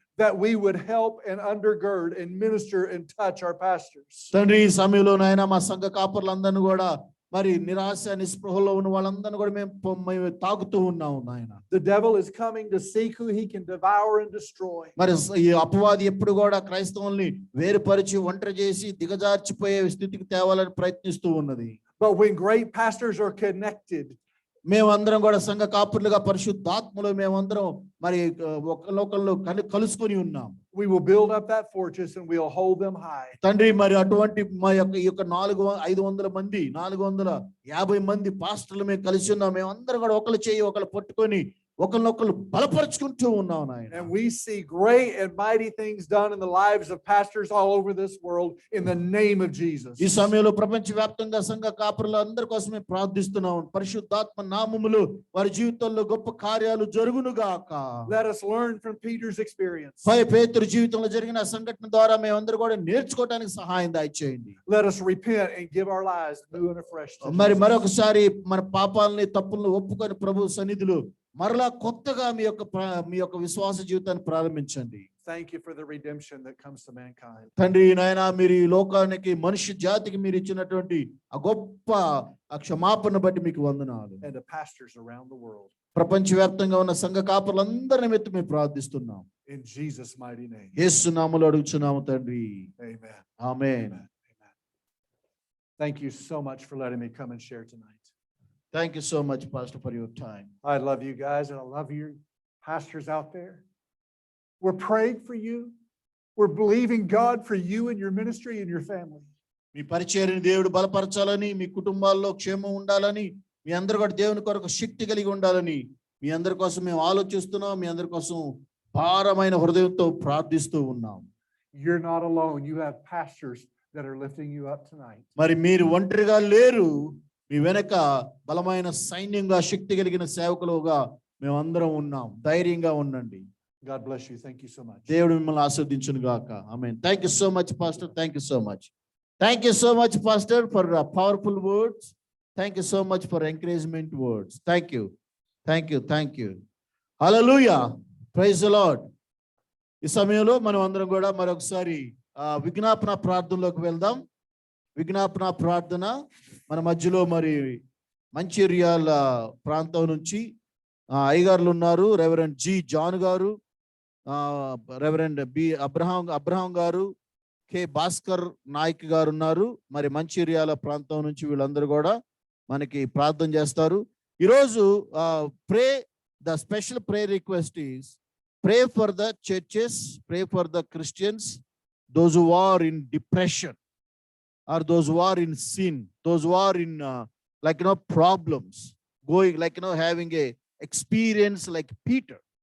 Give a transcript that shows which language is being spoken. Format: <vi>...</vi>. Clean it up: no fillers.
<en>that we would help and undergird and minister and touch our pastors.</en> <te>తండ్రి ఈ సమయంలో నాయన మా సంఘ కాపురులందరినీ కూడా మరి నిరాశ నిస్పృహలో ఉన్న వాళ్ళందరినీ కూడా మేము తాకుతూ ఉన్నాము నాయన.</te> <en>The devil is coming to seek who he can devour and destroy.</en> <te>మరి ఈ అపవాది ఎప్పుడు కూడా క్రైస్తవుల్ని వేరుపరిచి ఒంటరి చేసి దిగజార్చిపోయే స్థితికి తేవాలని ప్రయత్నిస్తూ ఉన్నది.</te> <en>But when great pastors are connected,</en> <te>మేమందరం కూడా సంఘ కాపురులుగా పరిశుద్ధాత్మలో మేమందరం మరి ఒకళ్ళొకళ్ళు కలుసుకొని ఉన్నాం.</te> <en>we will build up that fortress and we'll hold them high.</en> <te>తండ్రి మరి అటువంటి మా యొక్క ఈ యొక్క 500 మంది 450 మంది పాస్టర్లు మేము కలిసి ఉన్నాం. మేమందరం కూడా ఒకళ్ళు చేయి ఒకళ్ళు పట్టుకొని ఒకళ్ళొకళ్ళు బలపరుచుకుంటూ ఉన్నాం నాయన.</te> <en>And we see great and mighty things done in the lives of pastors all over this world in the name of Jesus.</en> <te>ఈ సమయంలో ప్రపంచవ్యాప్తంగా సంఘ కాపురుల అందరి కోసం మేము ప్రార్థిస్తున్నాం. పరిశుద్ధాత్మ నామములో వారి జీవితంలో గొప్ప కార్యాలు జరుగును గాక.</te> <en>Let us learn from Peter's experience.</en> <te>పేతురు జీవితంలో జరిగిన సంఘటన ద్వారా మేమందరూ కూడా నేర్చుకోవడానికి సహాయం దయచేయండి.</te> <en>Let us repent and give our lives new and afresh to</en> <te>మరి</te> <en>Jesus.</en> <te>మరొకసారి మన పాపాలని తప్పులను ఒప్పుకొని ప్రభు సన్నిధిలో మరలా కొత్తగా మీ యొక్క విశ్వాస జీవితాన్ని ప్రారంభించండి.</te> <en>Thank you for the redemption that comes to mankind.</en> <te>తండ్రి నాయన మీరు ఈ లోకానికి మనుష్య జాతికి మీరు ఇచ్చినటువంటి ఆ గొప్ప క్షమాపణ బట్టి మీకు వందనాలు.</te> <en>And the pastors around the world.</en> <te>ప్రపంచవ్యాప్తంగా ఉన్న సంఘ కాపురులందరి నిమిత్తం మేము ప్రార్థిస్తున్నాం.</te> <en>In Jesus' mighty name.</en> <te>యేసు నామములో అడుగుచున్నాము తండ్రి.</te> <en>Amen.</en> <te>Amen.</te> <en>Amen. Amen. Thank you so much for letting me come and share tonight. Thank you so much, Pastor, for your time. I love you guys and I love you pastors out there. We're praying for you. We're believing God for you and your ministry and your family.</en> <te>మీ పరిచర్యని దేవుడు బలపరచాలని, మీ కుటుంబాల్లో క్షేమం ఉండాలని, మీ అందరూ కూడా దేవుని కొరకు శక్తి కలిగి ఉండాలని మీ అందరి కోసం మేము ఆలోచిస్తున్నాం. మీ అందరి కోసం భారమైన హృదయంతో ప్రార్థిస్తూ ఉన్నాం.</te> <en>You're not alone. You have pastors that are lifting you up tonight.</en> <te>మరి మీరు ఒంటరిగా లేరు. మీ వెనక బలమైన సైన్యంగా శక్తి కలిగిన సేవకులుగా మేమందరం ఉన్నాం. ధైర్యంగా ఉండండి.</te> <en>God bless you. Thank you so much.</en> <te>దేవుడు మిమ్మల్ని ఆశీర్వదించును గాక. ఆమేన్.</te> <en>Thank you so much, Pastor. Thank you so much. Thank you so much, Pastor, for powerful words. Thank you so much for encouragement words. Thank you. Thank you. Thank you. Hallelujah. Praise the Lord.</en> <te>ఈ సమయంలో మనం అందరం కూడా మరొకసారి విజ్ఞాపన ప్రార్థనలోకి వెళ్దాం. విజ్ఞాపన ప్రార్థన మన మధ్యలో మరి మంచిర్యాల ప్రాంతం నుంచి అయ్యగారులు ఉన్నారు. రెవరెండ్ జి జాన్ గారు, రెవరెండ్ బి అబ్రహాం గారు, కె భాస్కర్ నాయక్ గారు ఉన్నారు. మరి మంచిర్యాల ప్రాంతం నుంచి వీళ్ళందరూ కూడా మనకి ప్రార్థన చేస్తారు.</te> <en>ఈరోజు pray the special prayer request is pray for the churches, pray for the Christians, those who are in depression or those who are in sin, those who are in problems, going having a experience like Peter.</en>